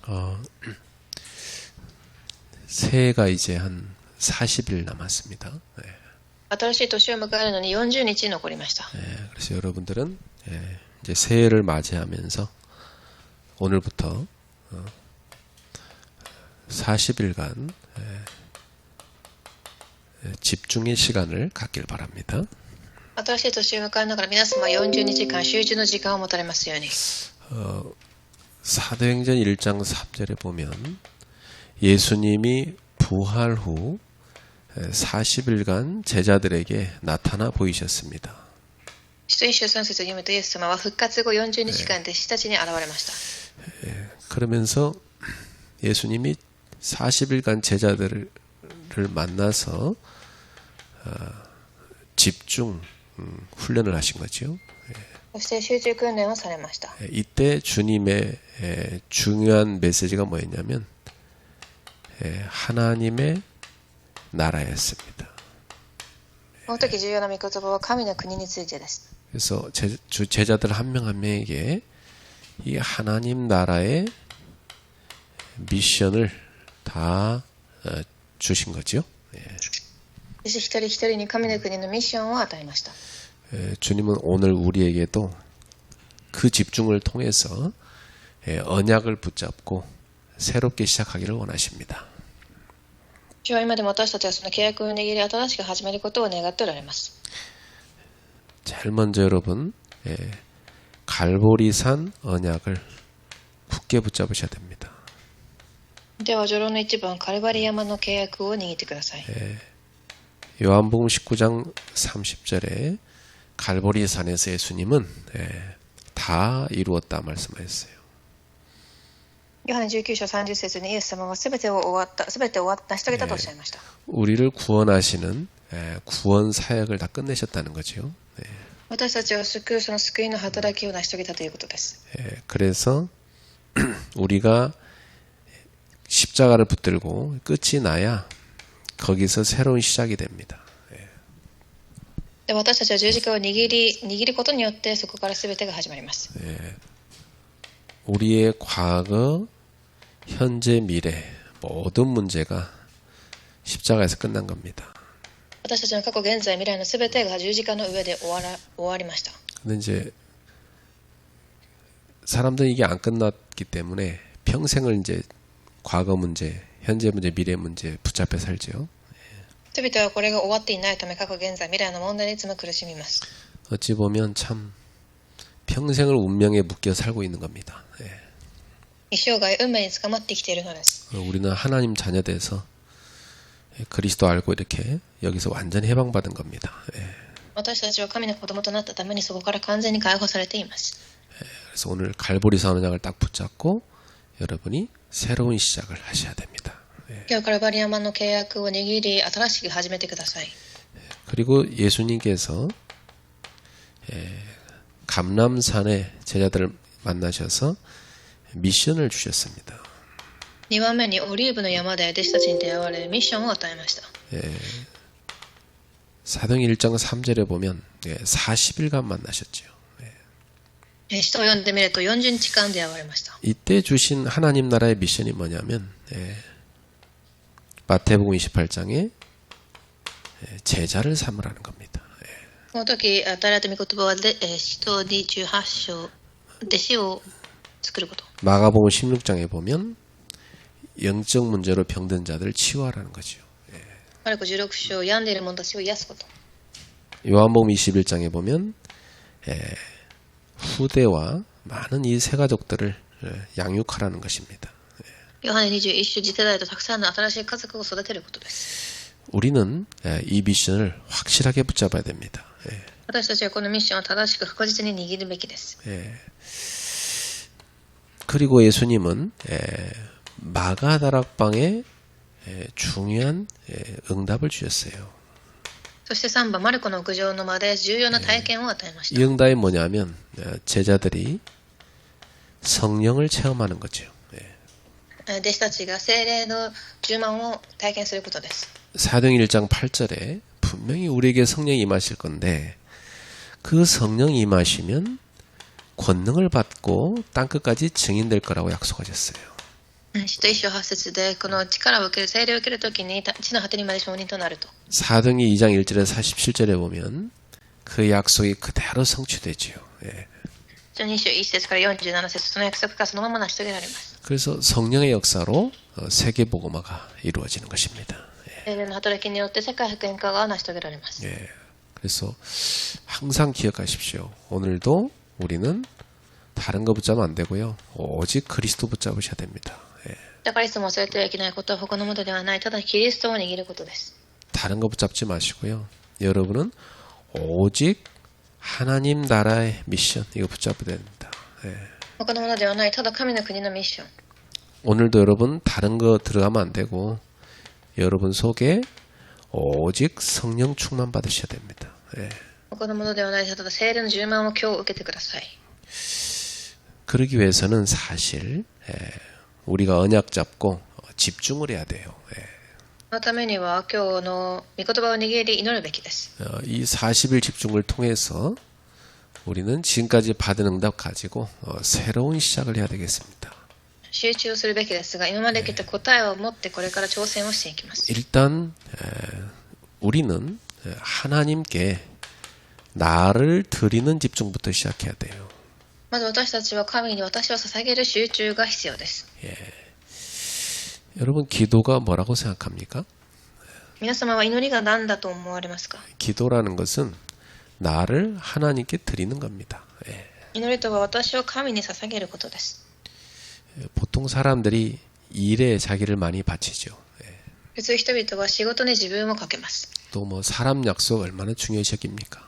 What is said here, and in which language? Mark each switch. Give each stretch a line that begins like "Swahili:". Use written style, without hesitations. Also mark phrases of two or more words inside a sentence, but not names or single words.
Korean: 새해가 이제 한 40일 남았습니다. 네.
Japanese: 新しい年を迎えるのに40日残りました。
Korean: 네, 그래서 여러분들은 이제 새해를 맞이하면서 오늘부터 40일간 집중의 시간을 갖길 바랍니다.
Japanese: 新しい年を迎えながら皆様は40日間集中の時間を持たれますように。
Korean: 사도행전 1장 3절에 보면 예수님이 부활 후 40일간 제자들에게 나타나 보이셨습니다.
Japanese: 使徒一章3節を読むとイエス様は復活後40日間弟子たちに現れました。
Korean: 그러면서 예수님이 40일간 제자들을 만나서 집중 훈련을 하신 거죠.
Japanese: そして集中訓練をされました。
Korean: 이때 주님의 중요한 메시지가 뭐였냐면 하나님의 나라였습니다.
Japanese: この時重要な御言葉は神の国についてです。
Korean: 그래서 제자들 한 명 한 명에게 이 하나님 나라의 미션을 다 주신 거죠.
Japanese: 弟子一人一人に神の国のミッションを与えました。
Korean: 주님은 오늘 우리에게도 그 집중을 통해서 언약을 붙잡고 새롭게 시작하기를 원하십니다.
Japanese: 主は今でも私たちはその契約を握り新しく始めることを願っておられます。
Korean: 제일 먼저 여러분 갈보리산 언약을 굳게 붙잡으셔야 됩니다.
Japanese: では序論の一番カルバリ山の契約を握ってください。
Korean: 요한복음 19장 30절에 갈보리산에서 예수님은 다 이루었다 말씀하셨어요.
Japanese: ヨハネ19章30節にイエス様はすべて終わった成し遂げたとおっしゃいました。
Korean: 우리를 구원하시는 구원 사역을 다 끝내셨다는 거죠.
Japanese: 私たちを救うその救いの働きを成し遂げたということです。
Korean: 그래서 우리가 십자가를 붙들고 끝이 나야 거기서 새로운 시작이 됩니다.
Japanese: で私たちは十字架を握ることによってそこから全てが始まります。
Korean: 우리의 과거, 현재, 미래 모든 문제가 십자가에서 끝난 겁니다.
Japanese: 私たちの過去、現在、未来の全てが十字架の上で終わりました。
Korean: 근데 이제 사람들은 이게 안 끝났기 때문에 평생을 이제 과거 문제, 현재 문제, 미래 문제 붙잡혀 살죠.
Japanese: 人々はこれが終わっていないため過去、現在、未来の問題にいつも苦しみます。
Korean: 어찌 보면 참 평생을 운명에 묶여 살고 있는 겁니다.
Japanese: 一生涯運命に捕まってきているのです。
Korean: 우리는 하나님 자녀 돼서 그리스도 알고 이렇게 여기서 완전히 해방받은 겁니다.
Japanese: 私たちは神の子供となったためにそこから完全に解放されています。
Korean: 그래서 오늘 갈보리산 언약을 딱 붙잡고 여러분이 새로운 시작을 하셔야 됩니다.
Japanese: 今日からバリ山の契約を握り新しく始めてください。
Korean: 그리고 예수님께서 감람산에 제자들을 만나셔서 미션을 주셨습니다.
Japanese: 2 番目にオリーブの山で弟子たちに出会われるミッションを与えました。
Korean: 사도행 1장 3절에 보면 40일간 만나셨죠.
Japanese: 使徒を読んでみると40日間出会われました。
Korean: 이때 주신 하나님 나라의 미션이 뭐냐면 마태복음 28장에 제자를 삼으라는 겁니다.
Japanese: この時与えられた御言葉は使徒28章弟子を作ること。
Korean: 마가복음 16장에 보면 영적 문제로 병든 자들을 치유하라는 거죠.
Japanese: マルコ16章病んでいる者たちを癒すこと。
Korean: 요한복음 21장에 보면 후대와 많은 이 세 가족들을 양육하라는 것입니다.
Japanese: ヨハネ21章次世代とたくさんの新しい家族を育てることです。
Korean: 우리는 이 미션을 확실하게 붙잡아야 됩니다.
Japanese: 私たちはこのミッションを正しく確実に握るべきです。
Korean: 그리고 예수님은 마가다락방에 중요한 응답을 주셨어요.
Japanese: そして3番マルコの屋上の間で重要な体験を与えまし
Korean: 이
Japanese: た。
Korean: 응답이 뭐냐면 제자들이 성령을 체험하는 거죠.
Japanese: 弟子たちが聖霊の充満を体験することです。
Korean: 사도행 1장 8절에 분명히 우리에게 성령이 임하실 건데 그 성령이 임하시면 권능을 받고 땅끝까지 증인될 거라고 약속하셨어요.
Japanese: 使徒一章8節で、この力を受ける、聖霊を受けるときに、地の果てにまで証人となると。
Korean: 사도행전 2장 1절에서 47절에 보면 그 약속이 그대로 성취되지요. 예.
Japanese: 2 章1節から47節、その約束がそのまま成し遂げられます。
Korean: 그래서 성령의 역사로 세계복음화가 이루어지는 것입니다.
Japanese: 聖霊の働きによって世界福音化が成し遂げられます。
Korean: 예. 그래서 항상 기억하십시오. 오늘도 우리는 다른 거 붙잡으면 안 되고요. 오직 그리스도 붙잡으셔야 됩니다. 예.
Japanese: だからいつも忘れてはいけないことは他のものではない、ただキリストを握ることです。
Korean: 다른 거 붙잡지 마시고요. 여러분은 오직 하나님 나라의 미션 이거 붙잡아야 됩니다. 예.
Japanese: 他のものではない、ただ神の国のミッション。
Korean: 오늘도 여러분 다른 거 들어가면 안 되고 여러분 속에 오직 성령 충만 받으셔야 됩니다. 예.
Japanese: 他のものではない、ただ聖霊の充満を今日受けてください。
Korean: 그러기 위해서는 사실 우리가 언약 잡고 집중을 해야 돼요. 예.
Japanese: そのためには今日の御言葉を握り祈るべきです。
Korean: 이 40일 집중을 통해서 우리는 지금까지 받은 응답 가지고 새로운 시작을 해야 되겠습니다.
Japanese: 集中するべきですが、今まで来た答えを持ってこれから挑戦をしていきます。
Korean: 일단 우리는 하나님께 나를 드리는 집중부터 시작해야 돼요.
Japanese: まず私たちは神に私を捧げる集中が必要です。
Korean: 여러분 기도가 뭐라고 생각합니까?
Japanese: 皆様は祈りが何だと思われますか？
Korean: 기도라는 것은 나를 하나님께 드리는 겁니다.
Japanese: 祈りとは私を神に捧げることです。
Korean: 보통 사람들이 일에 자기를 많이 바치죠.
Japanese: 普通人々は仕事に自分をかけます。
Korean: 또 뭐 사람 약속 얼마나 중요시 여깁니까?